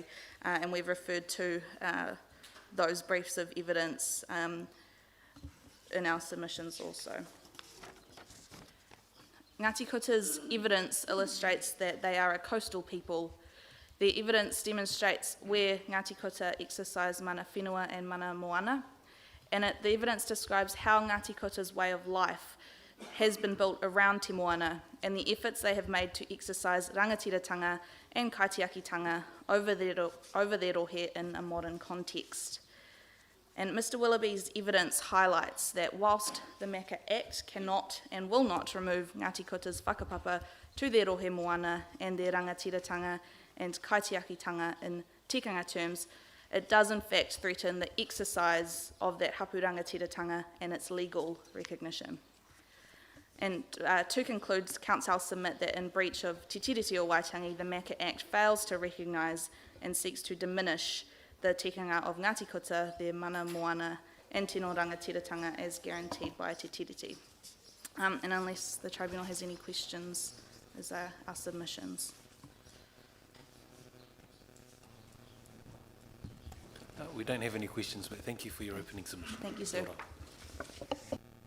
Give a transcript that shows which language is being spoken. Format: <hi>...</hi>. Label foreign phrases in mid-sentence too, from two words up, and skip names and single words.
<en>And we've referred to those briefs of evidence in our submissions also. Ngāti Kuta's evidence illustrates that they are a coastal people. The evidence demonstrates where Ngāti Kuta exercise</en> <mi>mana whenua</mi> <en>and</en> <mi>mana moana,</mi> <en>and the evidence describes how Ngāti Kuta's way of life has been built around</en> <mi>te moana</mi> <en>and the efforts they have made to exercise rangatiratanga and kaitiakitanga over their rohe in a modern context. And Mr. Willoughby's evidence highlights that whilst the MACA Act cannot and will not remove Ngāti Kuta's whakapapa to their</en> <mi>rohe moana</mi> <en>and their rangatiratanga and kaitiakitanga in tikanga terms, it does in fact threaten the exercise of that</en> <mi>hapu rangatiratanga</mi> <en>and its legal recognition. And to conclude, Council submit that in breach of Te Tiriti o Waitangi, the MACA Act fails to recognise and seeks to diminish the tikanga of Ngāti Kuta, their</en> <mi>mana moana</mi> <en>and</en> <mi>tino rangatiratanga</mi> <en>as guaranteed by Te Tiriti. And unless the Tribunal has any questions, those are our submissions. We don't have any questions, but thank you for your opening submission. Thank you, sir. Well done.</en>